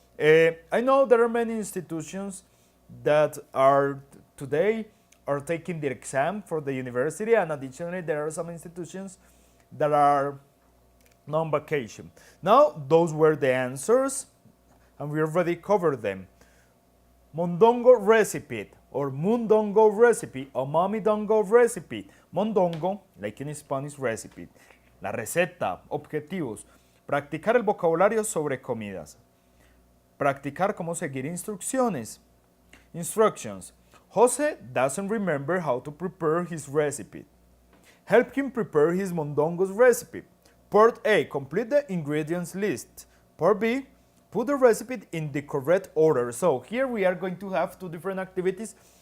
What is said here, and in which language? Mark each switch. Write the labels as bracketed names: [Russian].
[English] I know there are many institutions that are today are taking the exam for the university, and additionally there are some institutions that are on vacation. Now, those were the answers, and we already covered them. Mondongo recipe, or mundongo recipe, or mommy dongo recipe. Mondongo, like in Spanish, recipe. [Spanish] La receta, objetivos. Practicar el vocabulario sobre comidas. Practicar cómo seguir instrucciones. [English] Instructions. Jose doesn't remember how to prepare his recipe. Help him prepare his mondongo's recipe. Part A, complete the ingredients list. Part B, put the recipe in the correct order. So here we are going to have two different activities.